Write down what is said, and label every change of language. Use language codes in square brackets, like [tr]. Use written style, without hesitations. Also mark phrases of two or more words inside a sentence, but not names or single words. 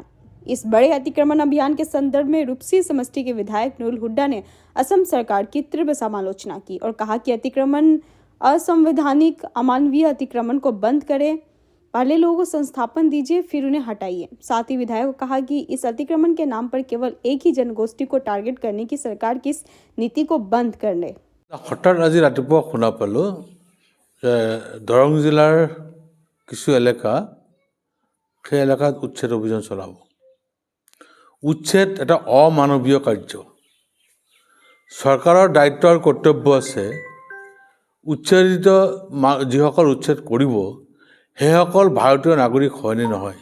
[hi] इस बड़े अतिक्रमण अभियान के संदर्भ में रूपसी समष्टि के विधायक नूरुल हुड्डा ने असम सरकार की तीव्र समालोचना की और कहा कि अतिक्रमण असंवैधानिक, अमानवीय अतिक्रमण को बंद करें। पहले लोगों को संस्थापन दीजिए, फिर उन्हें हटाइए। साथ ही विधायक को कहा कि इस अतिक्रमण के नाम पर केवल एक ही जनगोष्ठी को टारगेट करने की सरकार की इस नीति को बंद करने। [as] हठाৎ আজি ৰাতিপুৱা শুনা পালোঁ যে দৰং জিলাৰ কিছু এলেকা সেই এলেকাত উচ্ছেদ অভিযান চলাব। উচ্ছেদ এটা অমানৱীয় কাৰ্য। চৰকাৰৰ দায়িত্ব আৰু কৰ্তব্য আছে উচ্ছেদিত যিসকল উচ্ছেদ কৰিব সেইসকল ভাৰতীয় নাগৰিক হয়নে নহয়।